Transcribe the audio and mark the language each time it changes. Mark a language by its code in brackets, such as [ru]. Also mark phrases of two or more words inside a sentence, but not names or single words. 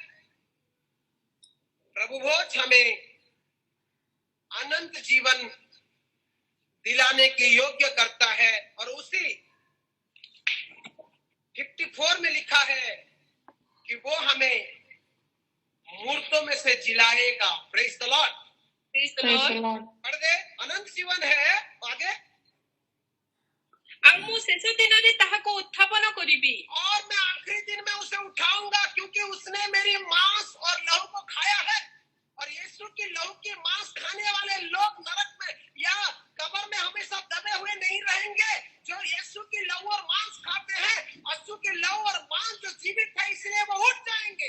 [hi] प्रभु भोज हमें अनंत जीवन दिलाने के योग्य करता है। और उसी 54 में लिखा है कि वो हमें मूर्तों में से जिलाएगा। [en] Praise the Lord. Praise the Praise the Lord. Lord. [hi] पढ़ दे। अनंत जीवन है। आगे। [or] ଆଉ ମୁଁ ଶେଷ ଦିନରେ ତାହାକୁ ଉତ୍ଥାପନ କରିବି [hi] और मैं आखिरी दिन में उसे उठाऊंगा, क्योंकि उसने मेरी मांस और लहू को खाया है। और यीशु की लहू की मांस खाने वाले लोग नरक में या कब्र में हमेशा दबे हुए नहीं रहेंगे। जो यीशु की लहू और मांस खाते हैं, यीशु की लहू और मांस जो जीवित है, इसलिए वो उठ जाएंगे।